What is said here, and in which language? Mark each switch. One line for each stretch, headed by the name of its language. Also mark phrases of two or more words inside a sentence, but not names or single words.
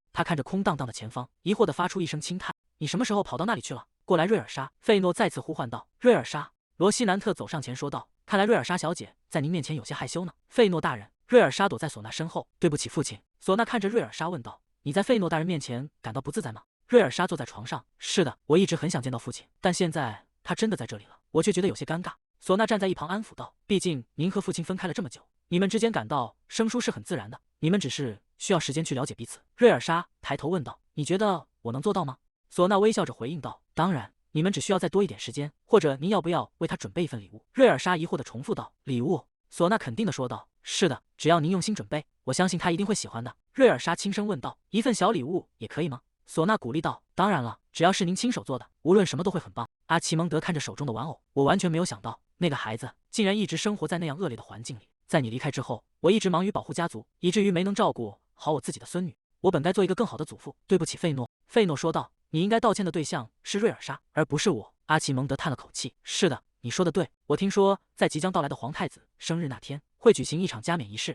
Chinese: 他看着空蕩蕩的前方，疑惑地發出一聲輕嘆：“你什麼時候跑到那裡去了？”“過來，瑞爾莎！” 費諾再次呼喚道。“瑞爾莎！”羅西南特走上前說道。“看來瑞爾莎小姐在您面前有些害羞呢。”“費諾大人。” 瑞爾莎躲在嗩娜身後。“對不起，父親。” 嗩娜看着瑞爾莎問道：“你在費諾大人面前感到不自在嗎？” 瑞爾莎坐在床上：“是的，我一直很想見到父親，但現在他真的在這裡了，我卻覺得有些尷尬。” 嗩娜站在一旁安撫道：“畢竟您和父親分開了這麼久，你們之間感到生疏是很自然的，你們只是需要時間去了解彼此。” 瑞爾莎抬頭問道：“你覺得我能做到嗎？”嗩娜微笑着回應道：“當然，你們只需要再多一點時間，或者您要不要為他準備一份禮物？” 瑞爾莎疑惑地重複道：“禮物？”嗩娜肯定地說道：“是的，只要您用心準備，我相信他一定會喜歡的。” 瑞爾莎輕聲問道：“一份小禮物也可以嗎？” 嗩娜鼓勵道：“ 當然了，只要是您親手做的，無論什麼都會很棒。” 阿奇蒙德看着手中的玩偶：“我完全沒有想到，那個孩子竟然一直生活在那樣惡劣的環境裡。在你離開之後，我一直忙於保護家族，以至於沒能照顧好我自己的孫女。我本該做一個更好的祖父，對不起，費諾。”費諾說道：“你應該道歉的對象是瑞爾莎，而不是我。” 阿奇蒙德嘆了口氣：“是的，你說的對。我聽說在即將到來的皇太子生日那天會舉行一場加冕儀式。”